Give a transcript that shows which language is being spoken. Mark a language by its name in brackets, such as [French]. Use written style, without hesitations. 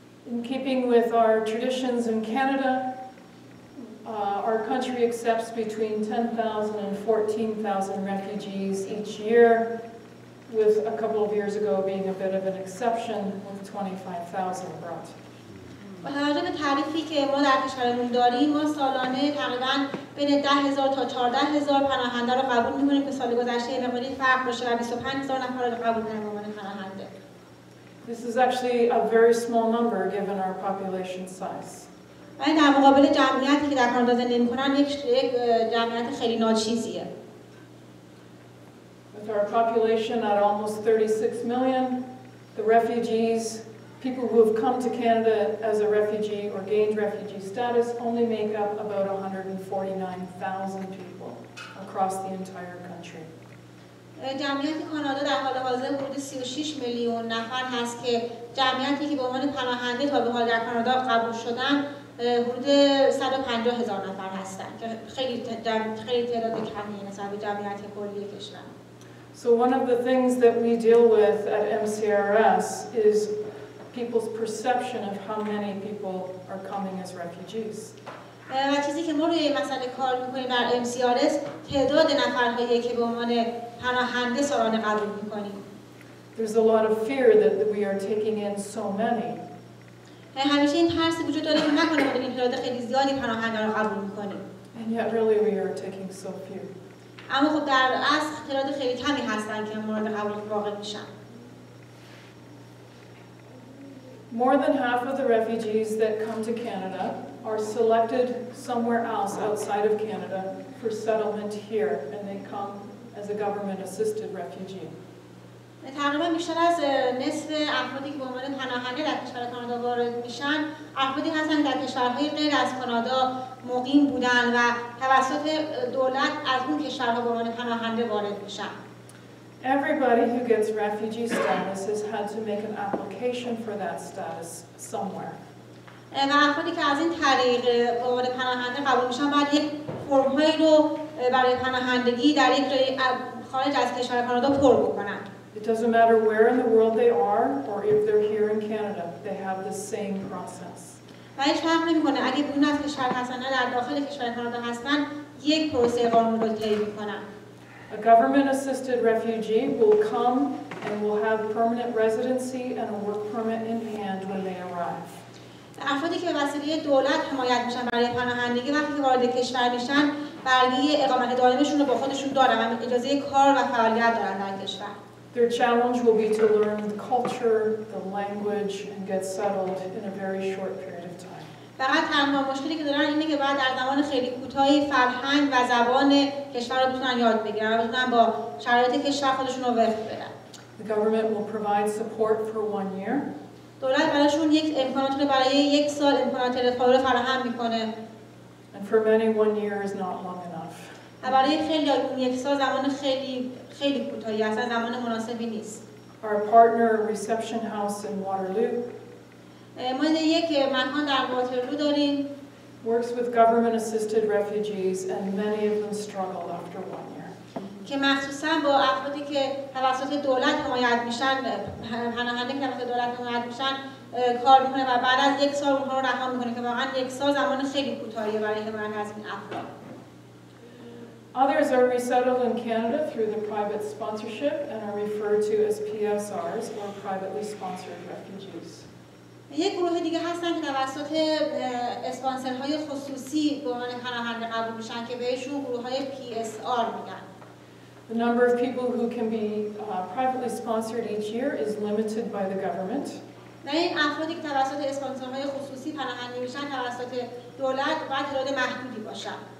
[English] In keeping with our traditions in Canada, our country accepts between 10,000 and 14,000 refugees each year, with a couple of years ago being a bit of an exception with 25,000 brought. [Persian] با توجه به تعریفی که ما در کشورمون داریم، ما سالانه تقریباً بین 10,000 تا 14,000 پناهنده رو قبول می‌کنیم که سال گذشته یه مقداری فرق داشته و 25,000 نفر رو قبول کردیم به عنوان پناهنده. [English] This is actually a very small number given our population size. [Persian] ولی در مقابل جمعیتی که در کانادا زندگی می‌کنن یک جمعیت خیلی ناچیزیه. [English] With our population at almost 36 million, the refugees, people who have come to Canada as a refugee or gained refugee status, only make up about 149,000 people across the entire country. [Persian] جمعیت کانادا در حال حاضر حدود 36 میلیون نفر هست که جمعیتی که به عنوان پناهنده تا به حال در کانادا قبول شدن حدود 150,000 نفر هستند که خیلی تعداد کمیه نسبت به جمعیت کلی کشور. [English] So one of the things that we deal with at MCRS is people's perception of how many people are coming as refugees. [Persian] و چیزی که ما روی این مسئله کار می‌کنیم در MCRS تعداد نفرهایی که به عنوان پناهنده سالانه قبول می‌کنیم. [English] There's a lot of fear that we are taking in so many. [Persian] همیشه این ترسی وجود داره که نکنه ما این تعداد خیلی زیادی پناهنده رو قبول می‌کنیم. [English] And yet really we are taking so few. [Persian] اما خب در اصل تعداد خیلی کمی هستن که مورد قبول واقع میشن. [English] More than half of the refugees that come to Canada are selected somewhere else outside of Canada for settlement here, and they come as a government-assisted refugee. [Persian] تقریبا بیشتر از نصف افرادی که به عنوان پناهنده در کشور کانادا وارد میشن، افرادی هستند که در کشورهای غیر از کانادا مقیم بودن و توسط دولت از اون کشورها به عنوان پناهنده وارد میشن. [English] Everybody who gets refugee status has had to make an application for that status somewhere. [Persian] و افرادی که از این طریق به عنوان پناهنده قبول میشن باید یک فرم‌هایی رو برای پناهندگی در یک خارج از کشور کانادا پر بکنن. [English] It doesn't matter where in the world they are or if they're here in Canada, they have the same process. [Persian] و هیچ فرق نمی‌کنه اگه بیرون از کشور هستن یا در داخل کشور کانادا هستن، یک پروسه قانون رو طی می‌کنن. [English] A government-assisted refugee will come and will have permanent residency and a work permit in hand when they arrive. [Persian] افرادی که به وسیله دولت حمایت میشن برای پناهندگی وقتی که وارد کشور میشن، برگه اقامت دائمشون رو با خودشون دارن و اجازه کار و فعالیت دارن در کشور. [English] Their challenge will be to learn the culture, the language, and get settled in a very short period of time. [Persian] فقط تنها مشکلی که دارن اینه که بعد در زمان خیلی کوتاهی فرهنگ و زبان کشور رو بتونن یاد بگیرن و بتونن با شرایط کشور خودشون رو وفق بدن. [English] The government will provide support for 1 year. [Persian] دولت براشون یک امکانات رو برای 1 سال امکانات ارتقا رو فراهم میکنه. [English] And for many 1 year is not long enough. [Persian] و برای خیلی اون 1 سال زمان خیلی کوتاهی است، زمان مناسبی نیست. [English] Our partner reception house in Waterloo [Persian] ما یک مکان در واترلو داریم. [English] works with government-assisted refugees, and many of them struggle after 1 year. [Persian] که مخصوصا با افرادی که توسط دولت حمایت میشن، پناهنده که توسط دولت حمایت میشن کار میکنه و بعد از 1 سال اونها رو رها میکنه که واقعا 1 سال زمان خیلی کوتاهیه برای حمایت از این افراد. [English] Others are resettled in Canada through the private sponsorship and are referred to as PSRs, or privately sponsored refugees. [Persian] یک گروه دیگه هستن که توسط اسپانسرهای خصوصی به عنوان پناهنده قبول میشن که بهشون گروه‌های PSR میگن. [English] The number of people who can be privately sponsored each year is limited by the government. [Persian] این افرادی که توسط اسپانسرهای خصوصی پناهنده میشن توسط دولت باید تعداد محدودی باشن.